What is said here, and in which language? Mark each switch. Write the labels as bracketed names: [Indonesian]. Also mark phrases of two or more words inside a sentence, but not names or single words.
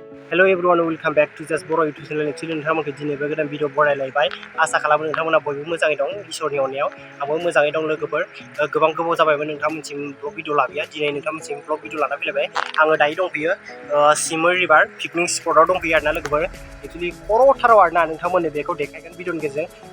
[English] Hello everyone, welcome back to Just Boro YouTube channel. Actually, [Bodo] नोंथांमोनखौ दिनैबो गोदान भिडिअ बरायलायबाय। आसा खालामो नोंथांमोना बयबो मोजाङै दं इसोरनि अननायाव। आंबो मोजाङै दं लोगोफोर। गोबां गोबाव जाबायमोन नोंथांमोनसिम [English] vlog video [Bodo] लाबोया। दिनै नोंथांमोनसिम [English] vlog video [Bodo] लाना फैलायबाय। आङो दायो दंफैयो सिमोर [English] river picnic spot [Bodo] दंफैयो आरोना लोगोफोर। एक्चुअली खर'थाराव आरोना नोंथांमोननो बेखौ देखायगोन भिडिअनि गेजेरजों।